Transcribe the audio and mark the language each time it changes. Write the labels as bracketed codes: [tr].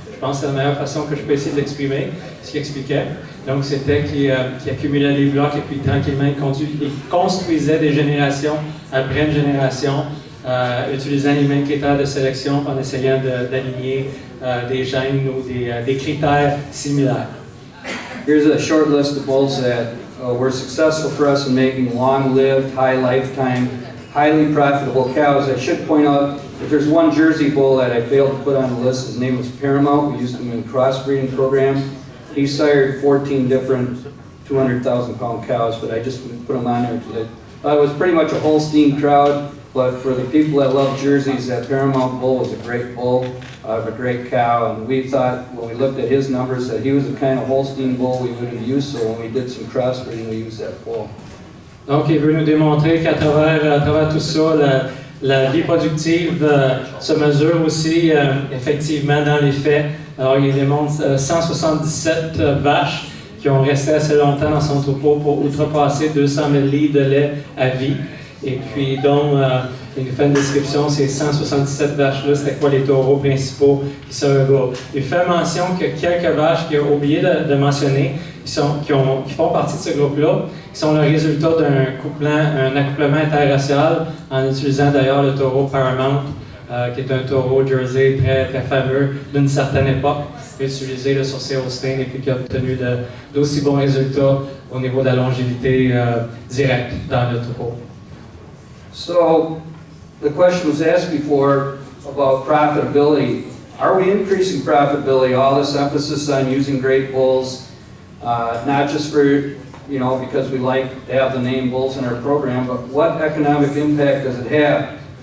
[fr] Je pense que c'est la meilleure façon que je peux essayer de l'exprimer, ce qu'il expliquait. Donc, c'était qu'il accumulait les blocs et puis tranquillement, il construisait des générations après une génération, utilisant les mêmes critères de sélection en essayant d'aligner des gènes ou des critères similaires. [en] Here's a short list of bulls that were successful for us in making long-lived, high lifetime, highly profitable cows. I should point out if there's one Jersey bull that I failed to put on the list, his name was Paramount. We used him in a crossbreeding program. He sired 14 different 200,000 pound cows, but I just put him on there because it was pretty much a Holstein crowd. But for the people that love Jerseys, that Paramount bull was a great bull, a great cow, and we thought when we looked at his numbers that he was the kind of Holstein bull we would have used, so when we did some crossbreeding, we used that bull. [fr] Donc, il veut nous démontrer qu'à travers tout ça, la vie productive se mesure aussi effectivement dans les faits. Alors, il démontre 177 vaches qui ont resté assez longtemps dans son troupeau pour outrepasser 200 000 livres de lait à vie. Et puis, donc, il nous fait une description, ces 177 vaches-là, c'était quoi les taureaux principaux qui sont un gars. Il fait mention que quelques vaches qu'il a oublié de mentionner, qui font partie de ce groupe-là, qui sont le résultat un accouplement interracial, en utilisant d'ailleurs le taureau Paramount, qui est un taureau Jersey très, très fameux d'une certaine époque, utilisé sur ces Holsteins et puis qui a obtenu d'aussi bons résultats au niveau de la longévité directe dans le troupeau. [en] So, the question was asked before about profitability. Are we increasing profitability? All this emphasis on using great bulls, not just for, because we like to have the name bulls in our program, but what economic impact does it have?